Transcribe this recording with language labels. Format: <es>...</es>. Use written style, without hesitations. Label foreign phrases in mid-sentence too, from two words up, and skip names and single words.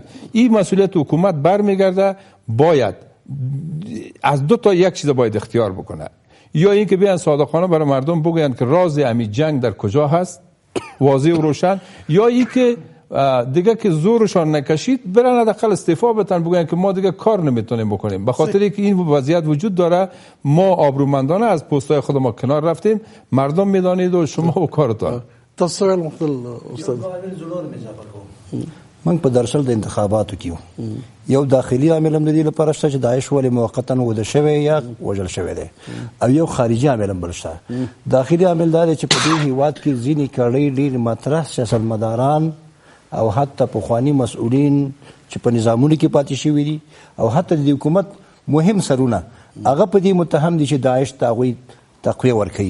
<fa>این مسئولیت حکومت برمیگرده. باید از دو تا یک چیز باید اختیار بکنه، یا این که بیان صادقانه برای مردم بگوین که راز امی جنگ در کجا هست واضح و روشن، یا این که دیگه که زورشان نکشید برن حداقل استعفا بدن، بگوین که ما دیگه کار نمیتونیم بکنیم. به خاطر اینکه این وضعیت وجود داره، ما آبرومندانه از پست‌های خود ما کنار رفتیم، مردم میدانید و شما و کارتان. تصویر مختل استاد</fa> <ps>من په درصل د انتخاباتو کې یو داخلي عامل هم د دې لپاره شته چې داعش ولې موقتا وده شوی یا وژل شوی دی، او یو خارجي عامل هم بل شته. داخلي عامل دا دی چې په دې هیواد کې ځینې کړۍ ډېر مطرح سیاستمداران او حتی پخواني مسؤلین چې په نظامونو کې پاتې شوي دي او حتی د حکومت مهم سرونه هغه په دې متهم دي چې داعش ته هغوی تقویه ورکوي.</ps>